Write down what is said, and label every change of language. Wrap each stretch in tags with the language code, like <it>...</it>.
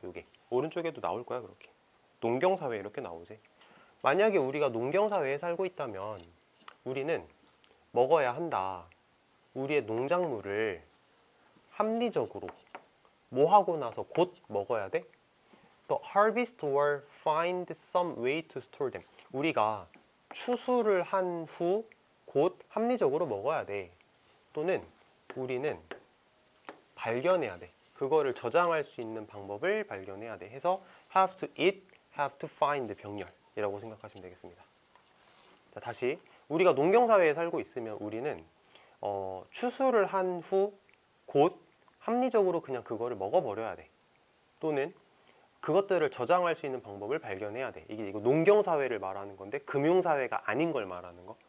<ko>이게 오른쪽에도 나올 거야 그렇게. 농경 사회 이렇게 나오지. 만약에 우리가 농경 사회에 살고 있다면 우리는 먹어야 한다. 우리의 농작물을 합리적으로 뭐 하고 나서 곧 먹어야 돼?</ko> <en>The harvest or find some way to store them.</en> <ko>우리가 추수를 한 후 곧 합리적으로 먹어야 돼. 또는 우리는 발견해야 돼. 그거를 저장할 수 있는 방법을 발견해야 돼. 해서 have to eat, have to find 병렬이라고 생각하시면 되겠습니다. 자, 다시 우리가 농경사회에 살고 있으면 우리는 추수를 한 후 곧 합리적으로 그냥 그거를 먹어버려야 돼. 또는 그것들을 저장할 수 있는 방법을 발견해야 돼. 이거 농경사회를 말하는 건데 금융사회가 아닌 걸 말하는 거.</ko>